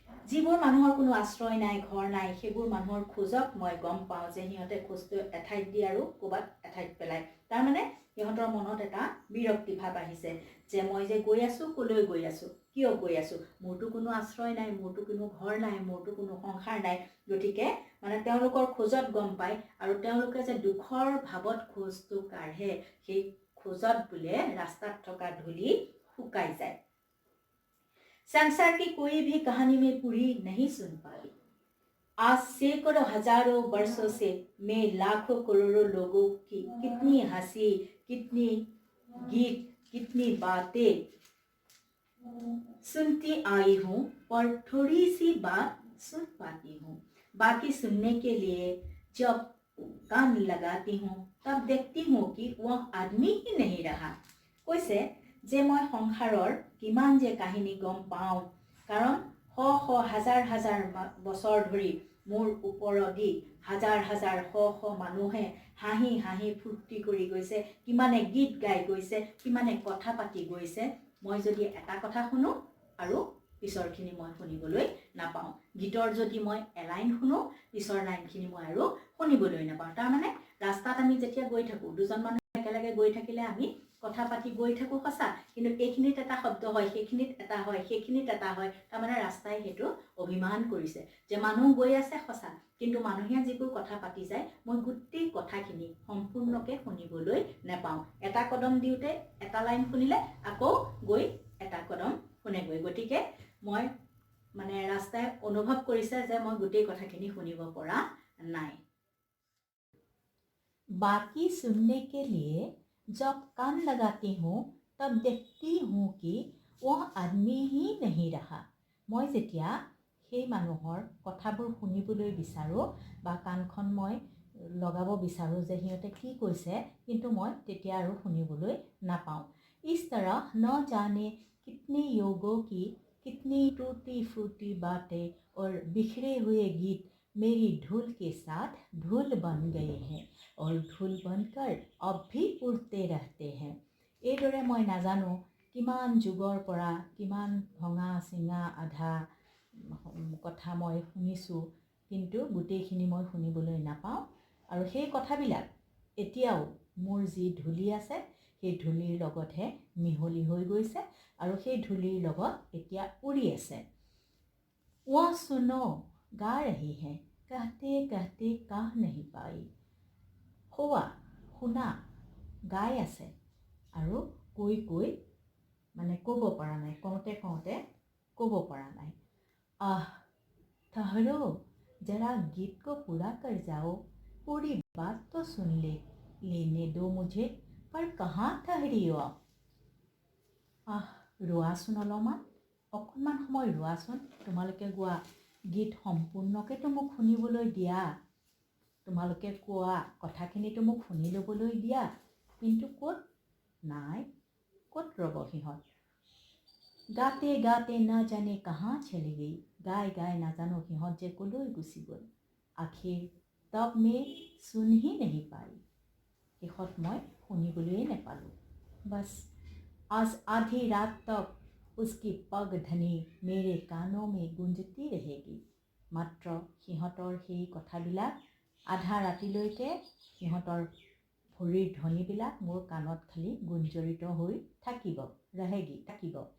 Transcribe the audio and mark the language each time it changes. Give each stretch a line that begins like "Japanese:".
Assamese: যিবোৰ মানুহৰ কোনো আশ্ৰয় নাই ঘৰ নাই সেইবোৰ মানুহৰ খোজক মই গম পাওঁ যে সিহঁতে খোজটো এঠাইত দি আৰু ক'ৰবাত এঠাইত পেলায় তাৰমানে সিহঁতৰ মনত এটা বিৰক্তি ভাৱ আহিছে যে মই যে গৈ আছোঁ ক'লৈ গৈ আছোঁ কিয় গৈ আছোঁ, মোৰতো কোনো আশ্ৰয় নাই, মোৰতো কোনো ঘৰ নাই, মোৰতো কোনো সংসাৰ নাই। গতিকে মানে তেওঁলোকৰ খোজত গম পায়, আৰু তেওঁলোকে যে দুখৰ ভাৱত খোজটো কাঢ়ে, সেই খোজত বোলে ৰাস্তাত থকা ধূলি শুকাই যায়।
Hindi: संसार की कोई भी कहानी में पूरी नहीं सुन पाई। आज सैकड़ों हजारों वर्षों से मैं लाखों करोड़ों लोगों की कितनी हंसी, कितनी गीत, कितनी बातें सुनती आई हूँ, और थोड़ी सी बात सुन पाती हूँ। बाकी सुनने के लिए जब कान लगाती हूँ तब देखती हूँ कि वह आदमी ही नहीं रहा।
Assamese: কৈছে যে মই সংসাৰৰ কিমান যে কাহিনী গম পাওঁ, কাৰণ শ শ হাজাৰ হাজাৰ বছৰ ধৰি মোৰ ওপৰেদি হাজাৰ হাজাৰ শ শ মানুহে হাঁহি হাঁহি ফূৰ্তি কৰি গৈছে, কিমানে গীত গাই গৈছে, কিমানে কথা পাতি গৈছে। মই যদি এটা কথা শুনো আৰু পিছৰখিনি মই শুনিবলৈ নাপাওঁ, গীতৰ যদি মই এলাইন শুনো পিছৰ লাইনখিনি মই আৰু শুনিবলৈ নাপাওঁ। তাৰমানে ৰাস্তাত আমি যেতিয়া গৈ থাকোঁ, দুজন মানুহ একেলগে গৈ থাকিলে আমি কথা পাতি গৈ থাকোঁ সঁচা, কিন্তু এইখিনিত এটা শব্দ হয়, সেইখিনিত এটা হয়, সেইখিনিত এটা হয়। তাৰমানে ৰাস্তাই সেইটো অভিমান কৰিছে যে মানুহ গৈ আছে সঁচা, কিন্তু মানুহে যিবোৰ কথা পাতি যায় মই গোটেই কথাখিনি সম্পূৰ্ণকৈ শুনিবলৈ নাপাওঁ। এটা কদম দিওঁতে এটা লাইন শুনিলে আকৌ গৈ এটা কদম শুনেগৈ। গতিকে মই মানে ৰাস্তাই অনুভৱ কৰিছে যে মই গোটেই কথাখিনি শুনিব পৰা নাই।
Hindi: बाकी सुनने के लिए जब कान लगाती हूँ तब देखती हूँ कि वह आदमी ही नहीं रहा।
Assamese: মই যেতিয়া সেই মানুহৰ কথাবোৰ শুনিবলৈ বিচাৰোঁ বা কাণখন মই লগাব বিচাৰোঁ যে সিহঁতে কি কৈছে, কিন্তু মই তেতিয়া আৰু শুনিবলৈ নাপাওঁ।
Hindi: इस तरह न जाने कितने योगों की कितनी टूटी फूटी बातें और बिखरे हुए गीत मेरी धूल के साथ धूल बन गए हैं और धूल बनकर अब भी उड़ते रहते हैं।
Assamese: এইদৰে মই নাজানো কিমান যুগৰ পৰা কিমান ভঙা চিঙা আধা কথা মই শুনিছোঁ, কিন্তু গোটেইখিনি মই শুনিবলৈ নাপাওঁ। আৰু সেই কথাবিলাক এতিয়াও মোৰ যি ধূলি আছে সেই ধূলিৰ লগতহে মিহলি হৈ গৈছে, আৰু সেই ধূলিৰ লগত এতিয়া উৰি আছে।
Hindi: वह सुनो गा रही है कहते कहते कह नहीं पाई।
Assamese: হোৱা শুনা গাই আছে আৰু কৈ কৈ মানে ক'ব পৰা নাই, কওঁতে কওঁতে ক'ব পৰা নাই।
Hindi: आह ठहरो जरा गीत को पूरा कर जाओ, पूरी बात तो सुन लेने दो मुझे, पर कहाँ ठहरी हो।
Assamese: आह ৰোৱাচোন অলপমান, অকণমান সময় ৰোৱাচোন, তোমালোকে গোৱা গীত সম্পূৰ্ণকেতো মোক শুনিবলৈ দিয়া, তোমালোকে কোৱা কথাখিনিতো মোক শুনি ল'বলৈ দিয়া, কিন্তু ক'ত নাই, ক'ত ৰ'ব সিহঁত।
Hindi: গাতে গাতে না জানে কাহা চলি গই,
Assamese: গাই গাই নাজানো সিহঁত যে ক'লৈ গুচি গ'ল।
Hindi: আখিৰ তব মে सुन ही नहीं पाई,
Assamese: শেষত মই শুনিবলৈয়ে নাপালোঁ।
Hindi: बस आज आधी रात तक उसकी पग धनी मेरे कानों में गुंजती रहेगी।
Assamese: মাত্ৰ সিহঁতৰ সেই কথাবিলাক আধা ৰাতিলৈকে সিহঁতৰ ভৰিৰ ধ্বনিবিলাক মোৰ কাণত খালি গুঞ্জৰিত হৈ থাকিব,
Hindi: रहेगी
Assamese: থাকিব।